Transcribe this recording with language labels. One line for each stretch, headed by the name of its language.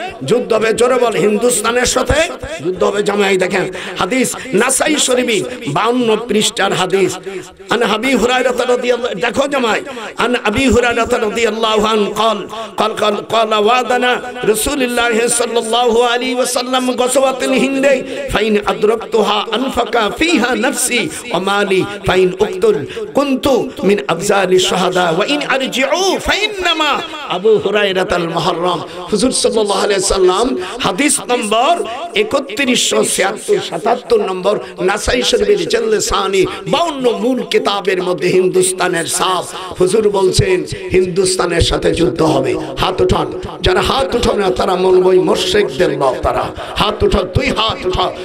Bangla: যুদ্ধ হবে, জোরে বল, হিন্দুস্তানের সাথে যুদ্ধ হবে। জামাই দেখেন হাদিস নাসাই শরীফ 52 পৃষ্ঠার হাদিস।
Arabic: আন আবি হুরায়রা রাদিয়াল্লাহু,
Bangla: দেখো জামাই,
Arabic: আন আবি হুরায়রা রাদিয়াল্লাহু আনহু قال وعدنا رسول الله صلى الله عليه وسلم غزوة الهند فإن أدركتها أنفق فيها نفسي ومالي فإن أقتل كنت من أفضل الشهداء وإن أرجعوا فإنما আবু হুরায়রাতুল মুহাররম।
Bangla: হুজুর সাল্লাল্লাহু আলাইহি সাল্লাম হাদিস নম্বর 3176-77 নম্বর নাসাই শরীফের জল্লে সানি 52 মূল কিতাবের মধ্যে হিন্দুস্তানের সাফ হুজুর বলছেন হিন্দুস্তানের সাথে যুদ্ধ হবে। হাত উঠান, যারা হাত উঠান না তারা মৌলবী মুশরিকদের লোক, তারা হাত উঠাও, তুই হাত উঠা।